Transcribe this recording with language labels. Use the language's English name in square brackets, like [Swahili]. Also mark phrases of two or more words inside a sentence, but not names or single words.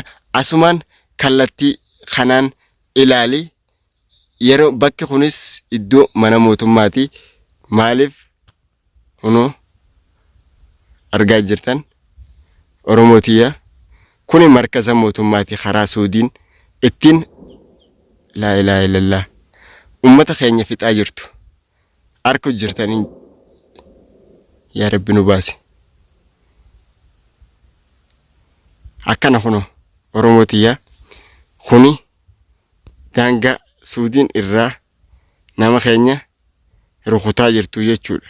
[Oromo] Asumaan kallattii kanaan ilaalee yeroo bakki kunis iddoo mana mootummaati. Maaliif kunoo argaa jirtan Oromootiya. Kuni markaza mootummaati karaa Suudiin ittiin [Arabic] لا إله إلا الله [Oromo] ummata keenya fixaa jirtu arku jirtanii yaa Rabbi nu baase. Akkana kuno Oromootiya kuni daangaa Suudiin irraa nama keenya rukutaa jirtu jechuudha.